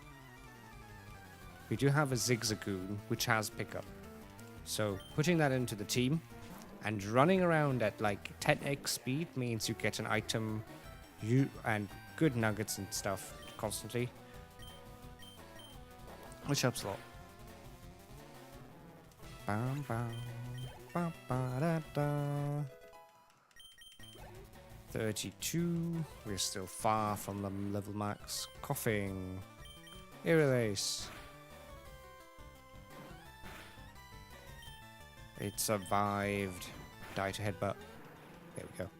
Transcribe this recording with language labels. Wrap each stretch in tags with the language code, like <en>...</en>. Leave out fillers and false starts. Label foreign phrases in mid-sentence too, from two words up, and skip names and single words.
<en>We do have a Zigzagoon, which has pickup. So putting that into the team and running around at like 10x speed means you get an item and good nuggets and stuff constantly, which helps a lot. Bam, bam, ba, ba, da, da. 32. We're still far from the level max. Coughing. Irrelace. It survived. Die to headbutt. There we go.</en>